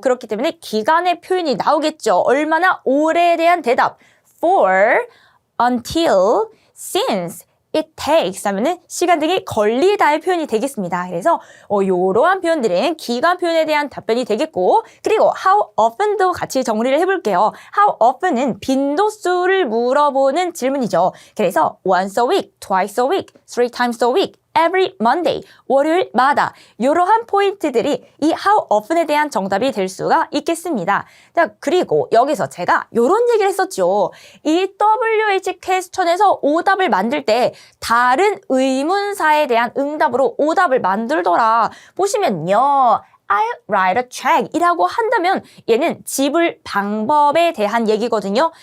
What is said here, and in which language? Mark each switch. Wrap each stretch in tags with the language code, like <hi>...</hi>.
<ko>그렇기 때문에 기간의 표현이 나오겠죠. 얼마나 오래에 대한 대답 for, until, since, it takes 하면은 시간 등이 걸리다의 표현이 되겠습니다. 그래서 이러한 표현들은 기간 표현에 대한 답변이 되겠고 그리고 how often도 같이 정리를 해볼게요. how often은 빈도수를 물어보는 질문이죠.</ko> <en>그래서 once a week, twice a week, three times a week, every Monday,</en> <ko>월요일마다 이러한 포인트들이 이 how often에 대한 정답이 될 수가 있겠습니다. 자, 그리고 여기서 제가 이런 얘기를 했었죠. 이 WH 퀘스천에서 오답을 만들 때 다른 의문사에 대한 응답으로 오답을 만들더라. 보시면요.</ko> <en>I'll write a check</en> <ko>이라고 한다면 얘는 지불 방법에 대한 얘기거든요.</ko>